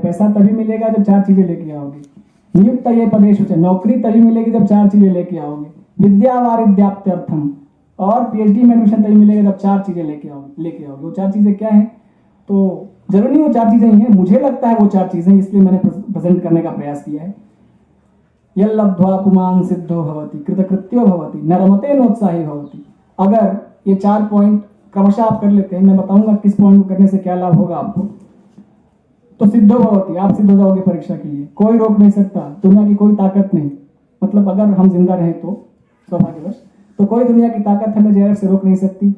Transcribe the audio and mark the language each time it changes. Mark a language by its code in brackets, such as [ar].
[hi] पैसा तभी मिलेगा जब 4 चीज़ें लेके आओगे। नियुक्त ये पदेश, नौकरी तभी मिलेगी जब 4 चीज़ें लेके आओगे। [sa] विद्या वारिद्याप्त्यर्थम, [hi] और पीएचडी में एडमिशन तभी मिलेगा जब 4 चीज़ें लेके आओगे। वो 4 चीज़ें क्या हैं? तो जरूरी नहीं वो 4 चीज़ें ही हैं, मुझे लगता है वो 4 चीज़ें, इसलिए मैंने प्रेजेंट करने का प्रयास किया है। [sa] यल्लब्ध्वा पुमान् सिद्धो भवति, कृतकृत्यो भवति, न रमते नोत्साही भवति। [hi] अगर ये 4 पॉइंट क्रमशः आप कर लेते हैं, मैं बताऊंगा किस पॉइंट को करने से क्या लाभ होगा आपको, तो [sa] सिद्धो भवति, [hi] आप सिद्ध हो जाओगे परीक्षा के लिए। कोई रोक नहीं सकता, दुनिया की कोई ताकत नहीं, मतलब अगर हम जिंदा रहें तो सौभाग्यवश, तो कोई दुनिया की ताकत हमें जेआरएफ से रोक नहीं सकती।